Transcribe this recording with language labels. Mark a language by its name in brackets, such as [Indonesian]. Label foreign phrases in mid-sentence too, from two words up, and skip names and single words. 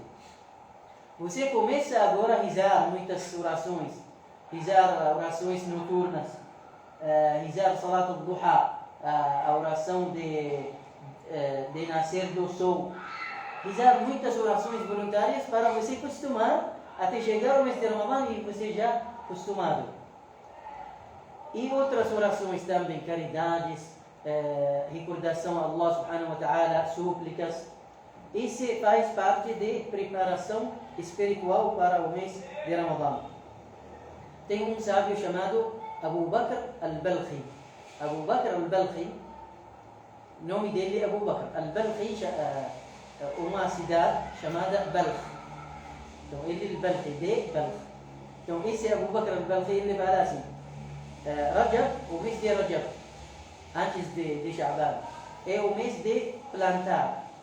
[Portuguese] Você começa agora a rezar muitas orações, rezar orações noturnas, rezar Salat al-Duha, a oração de nascer do sol, rezar muitas orações voluntárias para você acostumar até chegar o mês de Ramadan e você já acostumado. E outras orações também, caridades, recordação a [Arabic] الله سبحانه وتعالى, [Portuguese] súplicas. Isso faz parte de preparação espiritual para o mês de Ramadan. Tem um sábio chamado Abu Bakr al-Balkhi. Abu Bakr al-Balkhi, o nome dele é Abu Bakr. Al-Balkhi é uma cidade chamada Balkh. Então ele é Balkhi, de Balkh. Então esse Abu Bakr al-Balkhi, ele fala assim: Rajab, o mês de Rajab, antes de Sha'ban, é o mês de plantar.